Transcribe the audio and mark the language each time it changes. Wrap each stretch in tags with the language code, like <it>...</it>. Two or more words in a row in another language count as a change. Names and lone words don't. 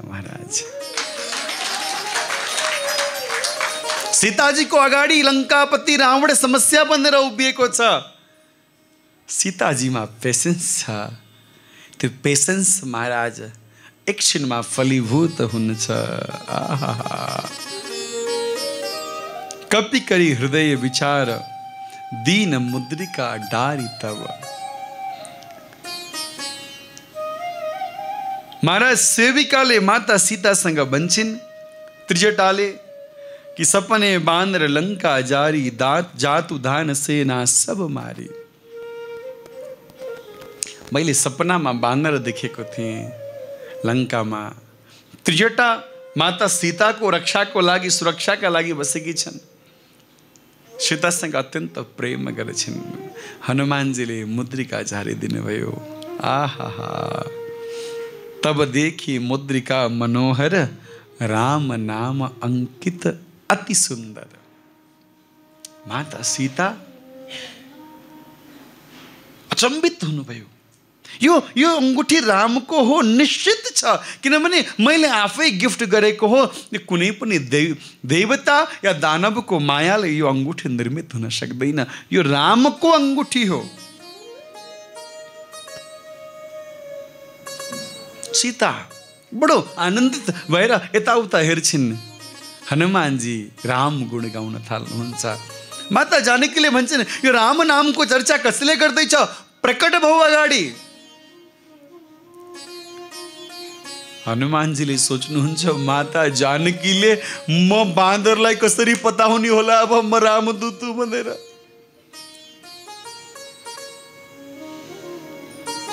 <ne>महाराज सीताजीको अगाडि लङ्कापति रावण समस्या बनेर उभिएको छ। सीताजीमा पेसेन्स छ। त्यो पेसेन्स महाराज एकछिनमा फलीभूत हुन्छ।</ne> <awa>आहा, कपि करी हृदय विचार, दीन मुद्रिका डारी तब।</awa> <ne>महाराज सेविकाले माता सीतासँग भन्छन्, त्रिजटाले कि</ne> <awa>सपने बानर लंका जारी, दात जातु धान सेना सब मारी।</awa> <ne>मैले सपनामा बानर देखेको थिएँ लङ्कामा। त्रिजटा माता सीताको रक्षाको लागि, सुरक्षाका लागि बसेकी छन्। सीतासँग अत्यन्त प्रेम गर्छन्। हनुमानजीले मुद्रिका झारिदिनु भयो।</ne> <awa>आहा, तब देखी मुद्रिका मनोहर, राम नाम अंकित अति सुन्दर।</awa> <ne>माता सीता अचम्बित हुनुभयो। यो अंगुठी रामको हो निश्चित छ, किनभने मैले आफै गिफ्ट गरेको हो। कुनै पनि देवता या दानवको मायाले यो अंगुठी निर्मित हुन सक्दैन। यो रामको अंगुठी हो। सीता बडो आनन्दित भएर यताउता हेर्छिन्। हनुमानजी राम गुण गाउन थाल्नुहुन्छ। माता जानकीले भन्छन्, यो राम नामको चर्चा कसले गर्दैछ? प्रकट भऊ अगाडि। हनुमानजीले सोच्नुहुन्छ, माता जानकीले म बाँदरलाई कसरी पता हुने होला अब म रामदूत भनेर।</ne>